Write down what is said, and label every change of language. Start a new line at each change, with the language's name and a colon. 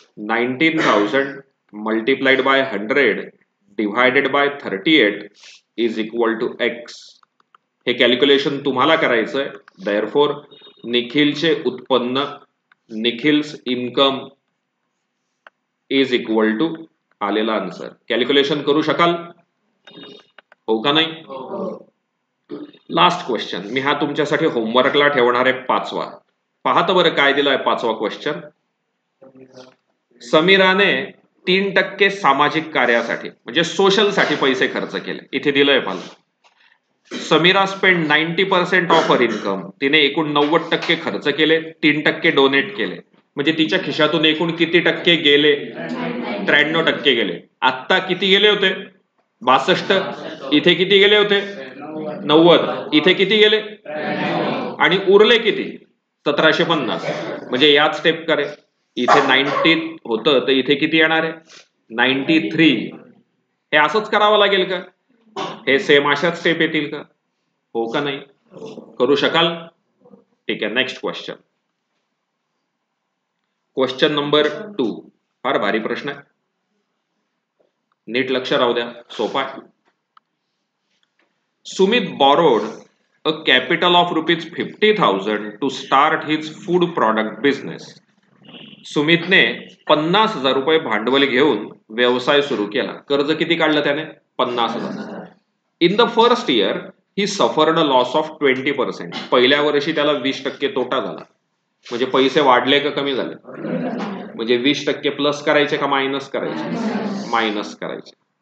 English: 19,000 multiplied by 100 divided by 38 is equal to x.
Marathi: हे calculation तुम्हाला करायचंय. देअरफॉर निखिलचे उत्पन्न,
English: Nikhil's income is equal to
Marathi: आलेला आन्सर. कॅल्क्युलेशन करू शकाल? हो का नाही? लास्ट क्वेश्चन मी हा तुमच्यासाठी होमवर्कला ठेवणार आहे, 5वा. पाहत बरं काय दिलाय 5वा क्वेश्चन. समीराने 3% सामाजिक कार्यासाठी म्हणजे सोशल साठी पैसे खर्च केले. इथे दिलंय मला.
English: Samira spend 90% of her income.
Marathi: तिने एकूण 90% खर्च केले, 3% डोनेट केले. म्हणजे तिच्या खिशातून एकूण किती टक्के गेले? 93% गेले. आत्ता किती गेले होते? 62. इथे किती गेले होते? 90. इथे किती गेले आणि उरले किती 1750. म्हणजे याच स्टेप करे. इथे 90 होतं तर इथे किती येणार आहे 93. हे असंच करावं लागेल का हे सेम अशाच स्टेप येतील का हो का नाही करू शकाल. ठीक आहे नेक्स्ट क्वेश्चन. क्वेश्चन नंबर 2 फार भारी प्रश्न आहे. नीट लक्ष राहू द्या सोपा आहे.
English: Sumit borrowed a capital of rupees 50,000 to start his food product business.
Marathi: सुमितने 50,000 रुपये भांडवल घेऊन व्यवसाय सुरू केला. कर्ज किती काढलं त्याने
English: 50,000. In the first year he suffered a loss of 20%.
Marathi: पहिल्या वर्षी त्याला 20% तोटा झाला. म्हणजे पैसे वाढले का कमी झाले म्हणजे 20% प्लस करायचे का मायनस करायचे मायनस करायचे.